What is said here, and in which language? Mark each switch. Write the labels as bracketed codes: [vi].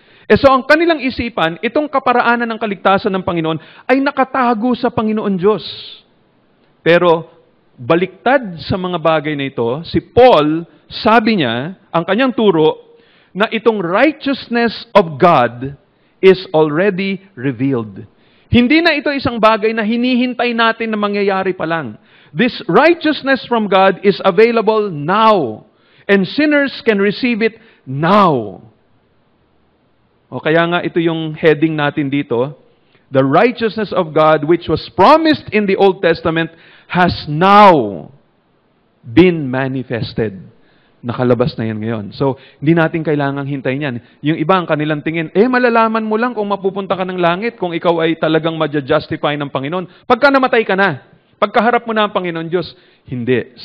[tl] So ang kanilang isipan, itong kaparaanan ng kaligtasan ng Panginoon ay nakatago sa Panginoon Diyos. Pero baliktad sa mga bagay na ito, si Paul, sabi niya, ang kanyang turo, na itong righteousness of God [en] is already revealed. [tl] Hindi na ito isang bagay na hinihintay natin na mangyayari pa lang. [en] This righteousness from God is available now. And sinners can receive it now. [tl] O kaya nga ito yung heading natin dito. [en] The righteousness of God which was promised in the Old Testament has now been manifested. [tl] Nakalabas na yan ngayon. So, hindi natin kailangang hintayin yan. Yung iba ang kanilang tingin, malalaman mo lang kung mapupunta ka ng langit, kung ikaw ay talagang ma-justify ng Panginoon. Pagka namatay ka na, pagkaharap mo na ang Panginoon Diyos, hindi.